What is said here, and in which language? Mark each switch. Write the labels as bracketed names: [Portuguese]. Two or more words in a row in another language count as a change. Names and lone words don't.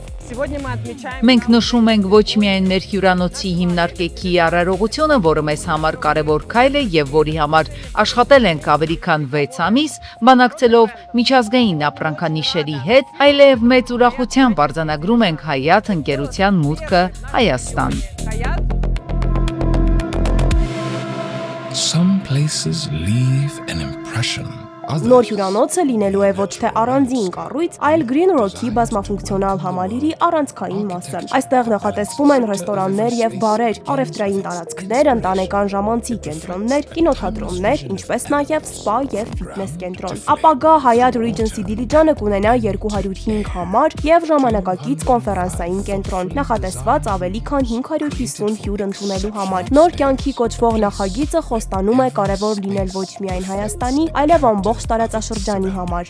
[Armenian] Մենք նշում ենք ոչ միայն մեր հյուրանոցի հիմնարկեքի արարողությունը, որը մեզ համար կարևոր քայլ է եւ որի համար աշխատել ենք ավելի քան 6 ամիս, բանակցելով միջազգային ապրանքանիշերի հետ, այլև մեծ ուրախությամբ արձանագրում ենք Հայաթ ընկերության մուտքը Հայաստան։ [English] Some places leave an impression. [Armenian] Նոր հյուրանոցը լինելու է ոչ թե առանձին կառույց, այլ Green Rock-ի բազմաֆունկցիոնալ համալիրի առանցքային մասը։ Այստեղ նախատեսվում են ռեստորաններ եւ բարեր, առևտրային տարածքներ, ընտանեկան ժամանցի կենտրոններ, կինոթատրոններ, ինչպես նաեւ սպա եւ ֆիթնես կենտրոն։ Ապագա Hyatt Regency Դիլիջանը կունենա 205 համար եւ ժամանակակից կոնֆերանսային կենտրոն, նախատեսված ավելի քան 550 հյուր ընդունելու համար։ Նոր կյանքի կոչվող նախագիծը խոստանում է կարևոր լինել ոչ միայն Հայաստանի, այլև ամբողջ տարածաշրջանի համար։